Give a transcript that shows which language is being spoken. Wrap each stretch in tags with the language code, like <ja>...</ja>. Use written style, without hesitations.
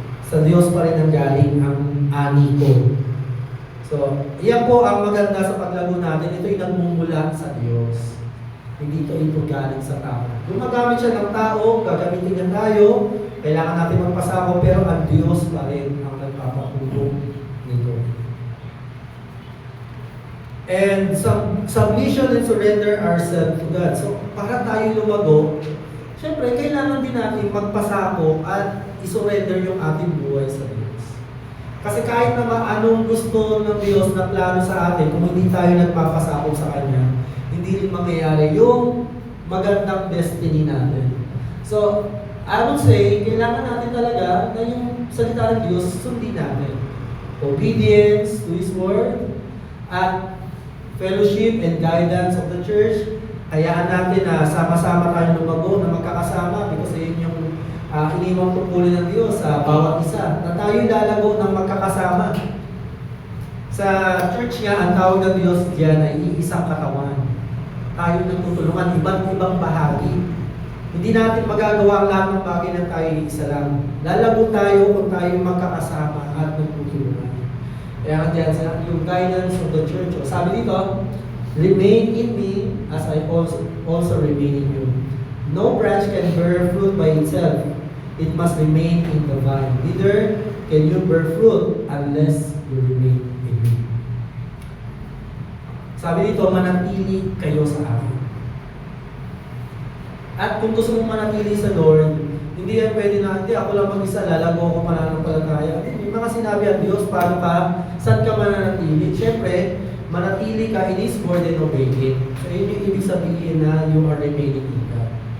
<tl>Sa Diyos pa rin ang galing ang ani ko.</tl> <en>So, iyan po ang maganda sa paglago natin.</en> <tl>Ito'y nagmumula sa Diyos. Hindi ito galing sa tao. Gumagamit siya ng tao, gagamitin niya tayo, kailangan natin magpasako, pero ang Diyos pa rin ang nagpapatulong nito.</tl> <en>And submission and surrender ourselves to God.</en> <tl>So, para tayo lumago, syempre, kailangan din natin magpasako at isurrender yung ating buhay sa Diyos. Kasi kahit naman anong gusto ng Diyos na plano sa atin, kung hindi tayo nagpapasako sa Kanya, hindi rin mangyayari yung magandang destiny natin. So,</tl> <en>I would say,</en> <tl>kailangan natin talaga na yung salita ng Diyos, sundin natin.</tl> <en>Obedience to His Word, at fellowship and guidance of the church.</en> <tl>Hayaan natin na sama-sama tayong lumago na magkakasama because yun yung iniwang tungkulin ng Diyos sa bawat isa. Na tayo lalago ng magkakasama. Sa church nga, ang tawag ng Diyos diyan ay iisang katawan. Tayo nagtutulungan, iba't ibang bahagi. Hindi natin magagawa ang lahat ng bagay na tayo isa lang. Lalago tayo kung tayo magkakasama at nagtutulungan. Kaya diyan sa yung</tl> <en>guidance of the church.</en> <tl>O, sabi dito,</tl> <en>remain in me as I also remain in you. No branch can bear fruit by itself. It must remain in the vine. Neither can you bear fruit unless you remain in me.</en> <tl>Sabi dito, manatili kayo sa akin. At kung gusto mong manatili sa Lord, hindi yan pwede na, hindi ako lang mag-isa, lalago ako pananampalataya. May mga sinabi ang Diyos, paano ka, saan ka mananatili? Siyempre, manatili ka</tl> <en>in His Word and obey it.</en> <tl>So, yun yung ibig sabihin na</tl> <en>you are remaining in God.</en>